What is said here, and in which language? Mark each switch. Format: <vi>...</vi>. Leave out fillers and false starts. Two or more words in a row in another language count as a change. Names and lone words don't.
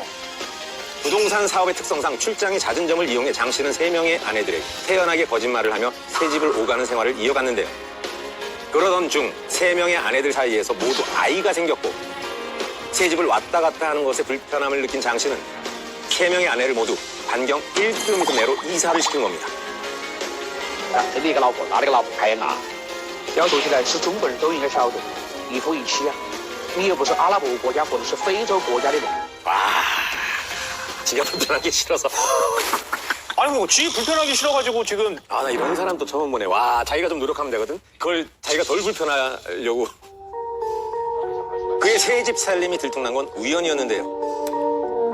<ko>부동산 사업의 특성상 출장이 잦은 점을 이용해 장 씨는 3명의 아내들에게 태연하게 거짓말을 하며 3집을 오가는 생활을 이어갔는데요. 그러던 중 3명의 아내들 사이에서 모두 아이가 생겼고 3집을 왔다 갔다 하는 것에 불편함을 느낀 장 씨는 3명의 아내를 모두 반경 1km 내로 이사를 시킨 겁니다.</ko> <zh>这里一个老婆，那里个老婆开牙，要说起来是中国人都应该晓得，一夫一妻啊。你又不是阿拉伯国家或者是非洲国家的人。</zh> <ko>와, 지가 불편하기 싫어서. 아니 뭐 쥐 불편하기 싫어가지고 지금 아, 나 이런 사람 또 처음 보네. 와, 자기가 좀 노력하면 되거든. 그걸 자기가 덜 불편하려고. 그의 3집 살림이 들통난 건 우연이었는데요.</ko>